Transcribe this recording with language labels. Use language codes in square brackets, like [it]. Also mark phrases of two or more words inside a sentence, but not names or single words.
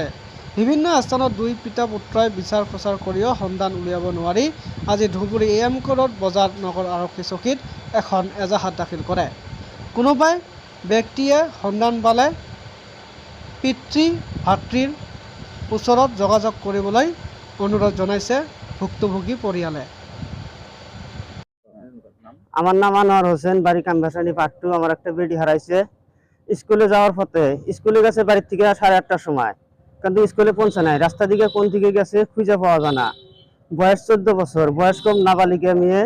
[as] বিভিন্ন স্থানত দুই পিতা পুত্ৰই বিচাৰ খোচাৰ কৰিও সন্ধান উলিয়াব নোৱাৰি আজি ধুবুৰী AM ৰোড বজাৰ নগৰ আৰক্ষী চকীত এখন এজাহাত দাখিল কৰে। কোনোবাই ব্যক্তিয়ে সন্ধান পালে পিতৃ ভাতৃৰ ওচৰত যোগাযোগ কৰিবলৈ অনুৰোধ জনাইছে ভুক্তভোগী পৰিয়ালে। [bn] আমার নাম আনোয়ার হোসেন, বাড়ি কামবাসানি পার্ট 2। আমার একটা বেডি হারাইছে স্কুলে যাওয়ার পথে। স্কুলে গেছে বাড়ির থেকে 8:30টার সময়, কিন্তু স্কুলে পৌঁছে নাই। রাস্তা দিকে কোন দিকে গেছে খুঁজে পাওয়া যায় না। বয়স 14 বছর, বয়স্ক নাবালিকা মেয়ে।